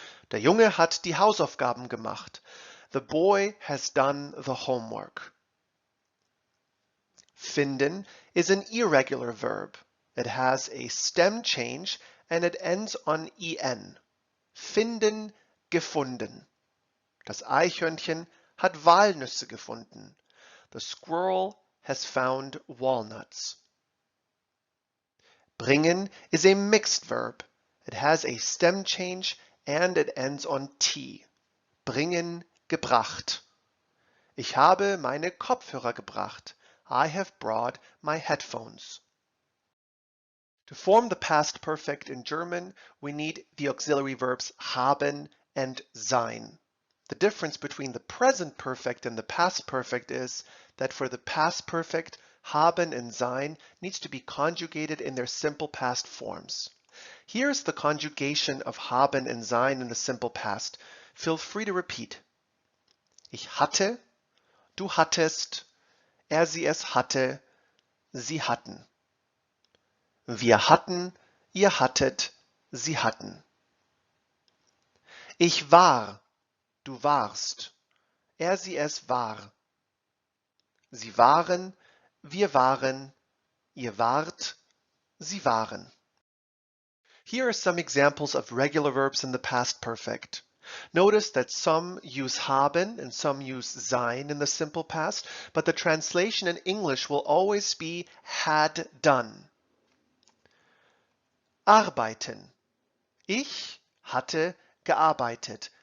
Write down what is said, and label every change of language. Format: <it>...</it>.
<de>Der Junge hat die Hausaufgaben gemacht.</de> <en>The boy has done the homework. Finden is an irregular verb. It has a stem change and it ends on en.</en> <de>Finden, gefunden. Das Eichhörnchen hat Walnüsse gefunden.</de> <en>The squirrel has found walnuts. Bringen is a mixed verb. It has a stem change and it ends on t.</en> <de>Bringen, gebracht. Ich habe meine Kopfhörer gebracht.</de> <en>I have brought my headphones. To form the past perfect in German, we need the auxiliary verbs haben and sein. The difference between the present perfect and the past perfect is that for the past perfect, haben and sein needs to be conjugated in their simple past forms. Here's the conjugation of haben and sein in the simple past. Feel free to repeat.</en> <de>Ich hatte, du hattest, sie es hatte, sie hatten. Wir hatten, ihr hattet, sie hatten. Ich war, du warst, sie es war. Sie waren, wir waren, ihr wart, sie waren.</de> <en>Here are some examples of regular verbs in the past perfect. Notice that some use haben and some use sein in the simple past, but the translation in English will always be had done.</en> <de>Arbeiten. Ich hatte gearbeitet.</de>